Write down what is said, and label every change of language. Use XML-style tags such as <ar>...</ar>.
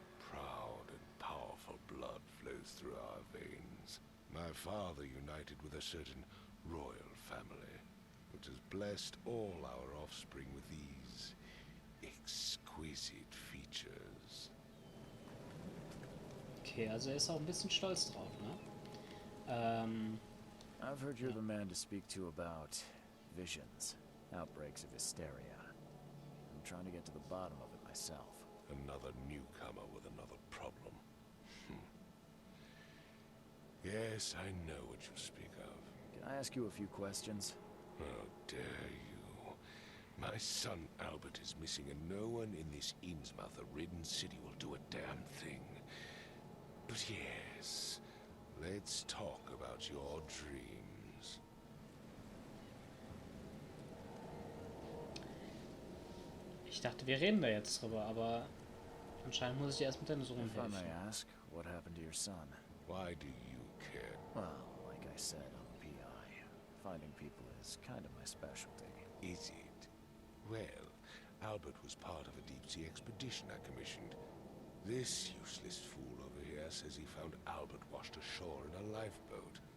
<en>Proud and powerful blood flows through our veins. My father united with a certain royal family, which has blessed all our offspring with these exquisite features.</en> <de>Okay, also er ist auch ein bisschen stolz drauf, ne?</de> <en>I've heard you're the man to speak to about visions, outbreaks of hysteria. I'm trying to get to the bottom of it myself. Another newcomer with another problem. Yes, I know what you speak of. Can I ask you a few questions? How dare you? My son Albert is missing, and no one in this Innsmouth-ridden city will do a damn thing. But yes, let's talk about your dreams.</en> <de>Ich dachte, wir reden da jetzt drüber, aber anscheinend muss ich erst mit deinem Sohn</de> <en>If I may</en> <de>helfen.</de> <en>ask, what happened to your son? Why do you care? Well, like I said, I'm a PI. Finding people is kind of my specialty. Is it? Well, Albert was part of a deep-sea expedition I commissioned. This useless fool over here says he found Albert washed ashore in a lifeboat.</en>